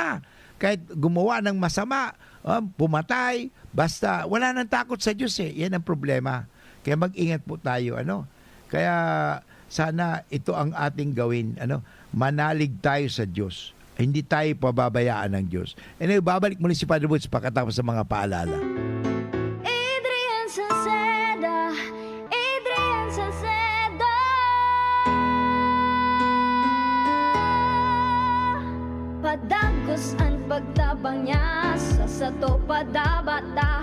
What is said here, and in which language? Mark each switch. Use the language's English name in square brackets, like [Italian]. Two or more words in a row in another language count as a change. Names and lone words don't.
[Filipino] Kahit gumawa ng masama, pumatay, basta wala nang takot sa Diyos Yan ang problema. Kaya mag-ingat po tayo Kaya sana ito ang ating gawin manalig tayo sa Diyos. Hindi tayo pababayaan ng Diyos. Babalik muli si Father Woods pagkatapos sa mga paalala. Adrian Salceda, Adrian Salceda. [Bikol] Padagos ang pagtabang niya sa sato padabata.